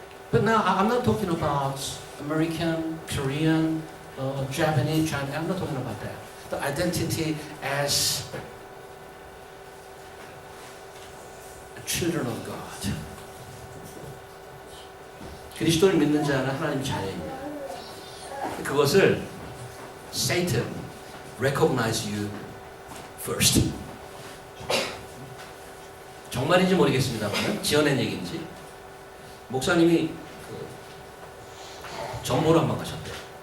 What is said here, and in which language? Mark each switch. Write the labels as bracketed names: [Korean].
[English] But now I'm not talking about American, Korean, Japanese, Chinese. I'm not talking about that. The identity as children of God. [Korean] 그리스도를 믿는 자는 하나님 자녀입니다. [English] 그것을 Satan recognize you first. [Korean] 정말인지 모르겠습니다만 지어낸 얘기인지 목사님이 전보로 한번 가셨대요.